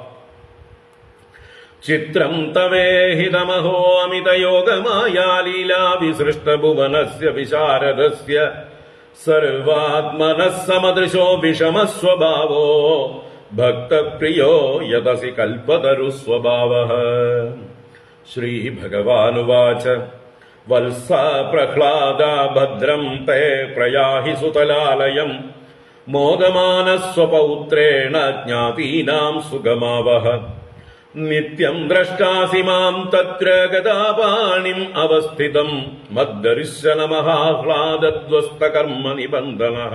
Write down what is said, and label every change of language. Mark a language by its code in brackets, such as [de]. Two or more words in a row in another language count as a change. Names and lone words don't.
[sa] ചിത്രം തവേഹിതമഹോ അമിതയോഗമായാ ലീലാ വിസൃഷ്ടഭുവനസ്യ വിശാരദസ്യ. സർവാത്മനഃ സമദൃശോ വിഷമസ്വഭാവോ ഭക്തപ്രിയോ യദസി കൽപതരുസ്വഭാവഃ. श्रीभगवानुवाच वत्स प्रह्लाद भद्रं ते प्रयाहि सुतलालयम् मोदमानः स्वपौत्रेण ज्ञातीनां सुगमावह नित्यं द्रष्टासि मां तत्र गदापाणिम् अवस्थितम् मद्दर्शनमहाह्लादध्वस्तकर्म निबन्धनः।